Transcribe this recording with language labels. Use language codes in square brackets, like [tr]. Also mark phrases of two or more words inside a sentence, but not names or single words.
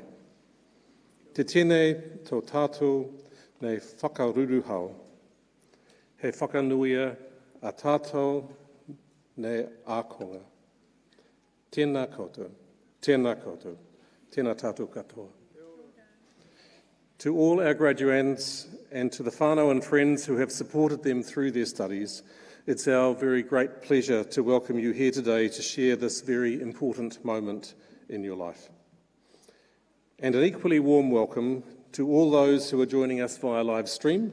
[mi] Te tēnei tō tātou nei whakaruruhau. He whakanuia a tātou nei ākonga. Tēnā koutou, tēnā koutou, tēnā tātou katoa. [en] To all our graduands and to the whānau and friends who have supported them through their studies, it's our very great pleasure to welcome you here today to share this very important moment in your life. And an equally warm welcome to all those who are joining us via live stream.